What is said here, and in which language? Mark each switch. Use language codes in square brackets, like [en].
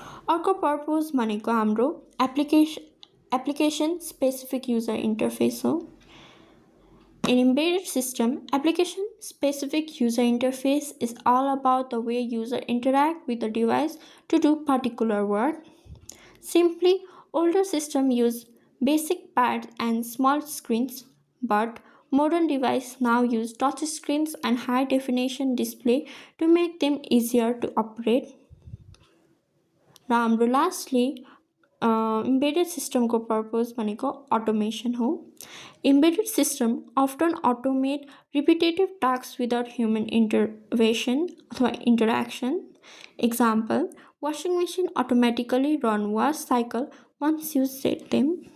[ne] अर्को पर्पज भनेको हाम्रो application specific user interface हो। [en] In embedded system, application specific user interface is all about the way user interact with the device to do particular work. Simply, older systems use basic pads and small screens, but modern devices now use touch screens and high definition display to make them easier to operate. [ne] र हाम्रो lastly embedded system को purpose भनेको automation हो। [en] Embedded system often automate repetitive tasks without human intervention अथवा interaction. Example, washing machine automatically run wash cycle once you set them.